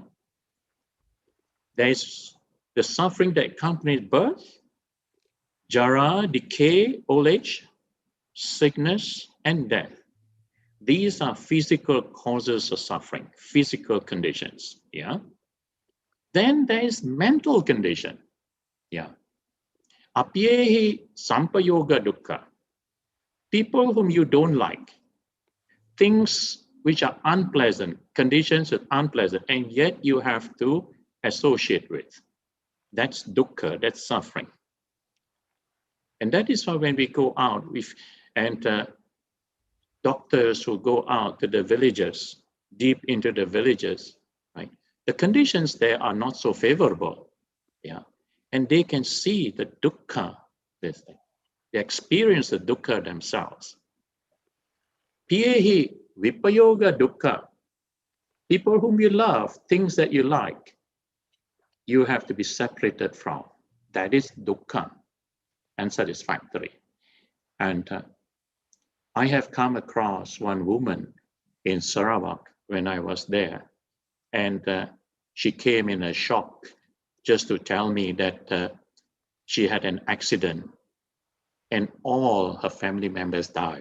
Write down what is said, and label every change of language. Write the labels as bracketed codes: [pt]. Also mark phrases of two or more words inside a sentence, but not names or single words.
[en] There's the suffering that accompanies birth, jara, decay, old age, sickness, and death. These are physical causes of suffering, physical conditions. Yeah. Then there is mental condition. Yeah. [pi] Apyehi sampayoga dukkha. [en] People whom you don't like, things which are unpleasant, conditions that are unpleasant, and yet you have to associate with. That's dukkha, that's suffering. And that is why when we go out, doctors who go out to the villages, deep into the villages, right? The conditions there are not so favorable, yeah. And they can see the dukkha, this thing. They experience the dukkha themselves. [pi] Piyehi vipayoga dukkha. [en] People whom you love, things that you like, you have to be separated from. That is dukkha, unsatisfactory. And I have come across one woman in Sarawak when I was there, and she came in a shock just to tell me that she had an accident and all her family members died.